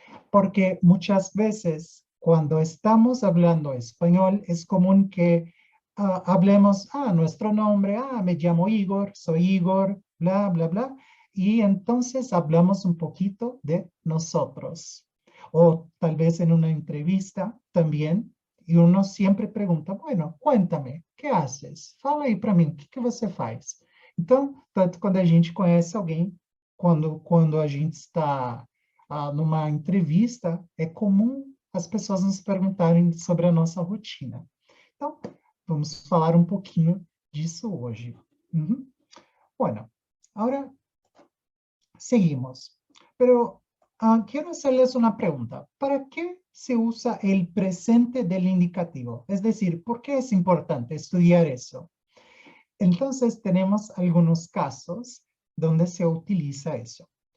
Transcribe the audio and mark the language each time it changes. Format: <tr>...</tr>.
<es>Porque muchas veces cuando estamos hablando español es común que hablemos, nuestro nombre, me llamo Igor, soy Igor, bla, bla, bla. Y entonces hablamos un poquito de nosotros. O tal vez en una entrevista también. E uno</es> <pt>sempre pergunta,</pt> <es>bueno, cuéntame, o que haces?</es> <pt>Fala aí para mim, o que você faz? Então, tanto quando a gente conhece alguém, quando a gente está numa entrevista, é comum as pessoas nos perguntarem sobre a nossa rotina. Então, vamos falar um pouquinho disso hoje.</pt> <es>Uhum. Bueno, ahora seguimos. Pero quiero hacerles una pregunta. ¿Para qué se usa el presente del indicativo? Es decir, ¿por qué es importante estudiar eso? Entonces, tenemos algunos casos donde se utiliza eso.</es>